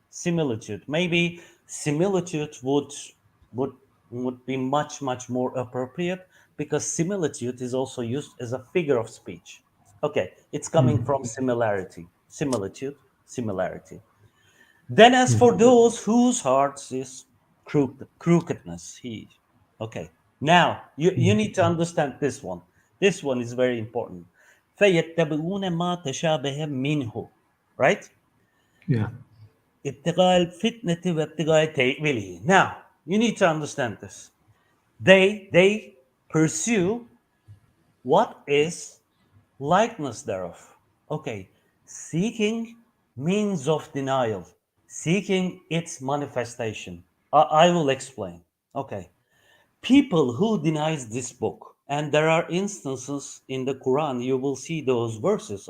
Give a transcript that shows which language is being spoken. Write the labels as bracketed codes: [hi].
[en] Similitude, maybe similitude would would be much more appropriate, because similitude is also used as a figure of speech. Okay, it's coming Hmm. from similarity, similitude, similarity. Then, as for those whose hearts is crookedness, okay. Now, you need to understand this one. This one is very important. [ar] فَيَتَّبِعُونَ مَا تَشَابَهَ مِنْهُ. [en] Right? Yeah. [ar] ابتغاء الفتنة وابتغاء تأويله. [en] Now, you need to understand this. They pursue what is likeness thereof. Okay, seeking means of denial, seeking its manifestation. I will explain. Okay, people who denies this book, and there are instances in the Quran, you will see those verses.